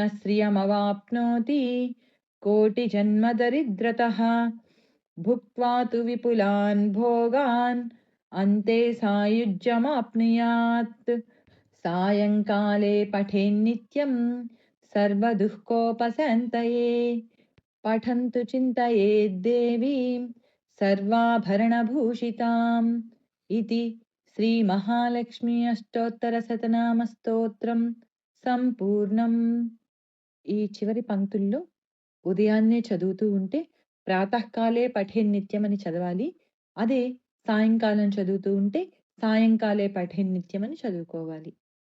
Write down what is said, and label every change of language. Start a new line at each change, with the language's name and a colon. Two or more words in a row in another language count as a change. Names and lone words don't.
Sanskrit: श्रियमवाप्नोति कोटिजन्मदरिद्रतः भुक्त्वा तु विपुलान् भोगान् अन्ते सायुज्यमाप्नुयात् सायङ्काले पठेन्नित्यं सर्वदुःखोपशान्तये पठन्तु चिन्तयेद्देवीं सर्वाभरणभूषिताम् इति श्रीमहालक्ष्मी अष्टोत्तरशतनामस्तोत्रं సంపూర్ణం.
Telugu: ఈ చివరి పంక్తుల్లో ఉదయాన్నే చదువుతూ ఉంటే
Sanskrit: ప్రాతకాలే పఠే నిత్యం
Telugu: అని చదవాలి. అదే సాయంకాలం చదువుతూ ఉంటే
Sanskrit: సాయంకాలే పఠే నిత్యం
Telugu: అని చదువుకోవాలి.